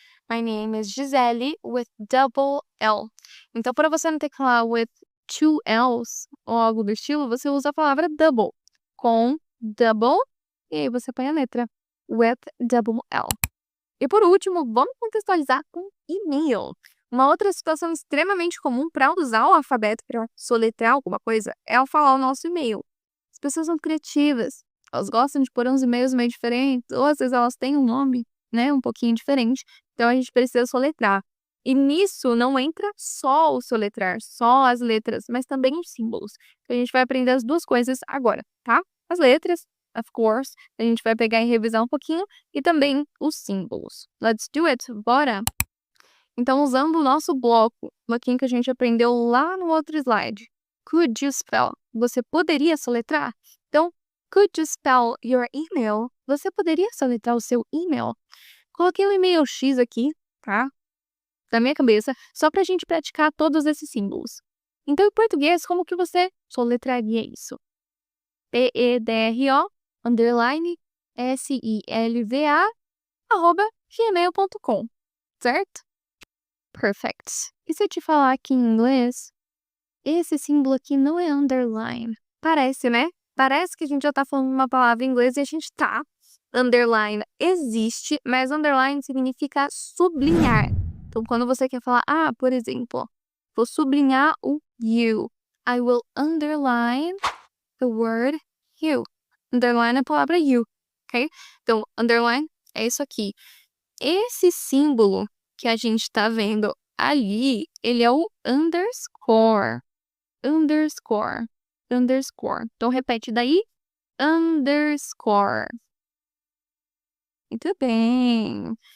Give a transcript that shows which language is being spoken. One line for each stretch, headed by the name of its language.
English: My name is Gisele with double L.
Portuguese: Então, para você não ter que falar
English: with 2 L's
Portuguese: ou algo do estilo, você usa a palavra double. Com double, e aí você põe a letra
English: with double L.
Portuguese: E por último, vamos contextualizar com e-mail. Uma outra situação extremamente comum para usar o alfabeto para soletrar alguma coisa é ao falar o nosso e-mail. As pessoas são criativas, elas gostam de pôr uns e-mails meio diferentes, ou às vezes elas têm um nome, né, um pouquinho diferente, então a gente precisa soletrar. E nisso não entra só o soletrar, só as letras, mas também os símbolos. Então a gente vai aprender as duas coisas agora, tá? As letras,
English: of course,
Portuguese: a gente vai pegar e revisar um pouquinho, e também os símbolos.
English: Let's do it,
Portuguese: bora! Então, usando o nosso bloquinho que a gente aprendeu lá no outro slide.
English: Could you spell?
Portuguese: Você poderia soletrar?
English: Então, could you spell your email?
Portuguese: Você poderia soletrar o seu e-mail? Coloquei o e-mail X aqui, tá? Da minha cabeça, só pra gente praticar todos esses símbolos. Então, em português, como que você soletraria isso? PEDRO, underline, SILVA, @gmail.com, certo? Perfect. E se eu te falar aqui em inglês, esse símbolo aqui não é underline. Parece, né? Parece que a gente já tá falando uma palavra em inglês e a gente tá. Underline existe, mas underline significa sublinhar. Então, quando você quer falar, por exemplo, vou sublinhar o you.
English: I will underline the word you.
Portuguese: Underline é a palavra you, ok? Então, underline é isso aqui. Esse símbolo que a gente tá vendo ali, ele é o underscore. Underscore. Underscore. Então, repete daí. Underscore. Muito bem.